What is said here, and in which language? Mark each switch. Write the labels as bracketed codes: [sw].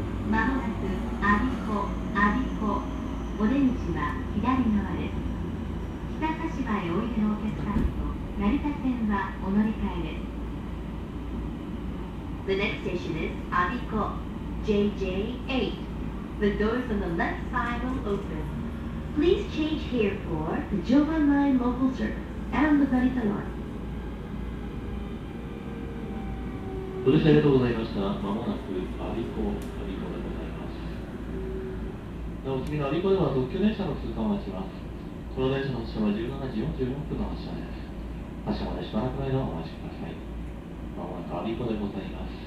[ja] まもなく我孫子お出口は左側です。北柏へおいでのお客様と成田線はお乗り換えです。 [en] The next station is 我孫子 JJ8. The doors on the left side will open. Please change here for the Joban Line local service and the Narita Line. [ja] ご乗車ありがとうございました。まもなく我孫子でございます。なお次の我孫子では特急電車の通過を待ちます。この電車の発車は17時44分の発車です。発車までしばらくの間お待ちください。まもなく我孫子でございます。